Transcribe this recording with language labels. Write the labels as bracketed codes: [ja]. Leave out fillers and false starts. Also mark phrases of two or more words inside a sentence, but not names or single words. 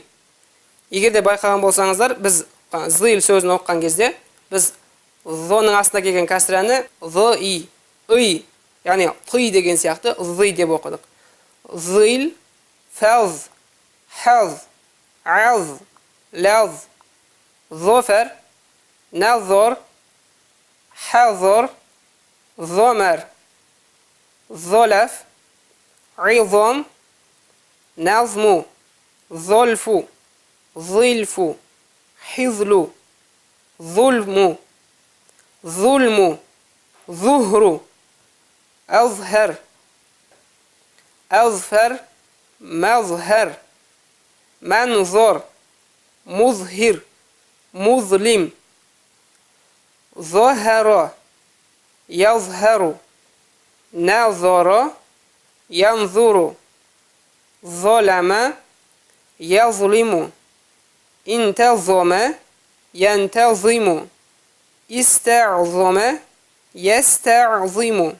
[kk] Егер де байқаған болсаңыздар, біз зыл сөзін оқыған кезде, біз зоның астына келген кәсірәні зы, ый, яғни қый деген сияқты зый деп оқыдық. [ar] ظل، فظ، حظ، عظ، لظ، ظفر، نظر، حظر، ظمر، ظلف, عظام نظم ظلف ظلف حظل ظلم ظلم ظهر أظهر أظفر مظهر منظر مظهر مظلم ظهر يظهر نظر ينظر ظلم يظلم انتظم ينتظم استعظم يستعظم.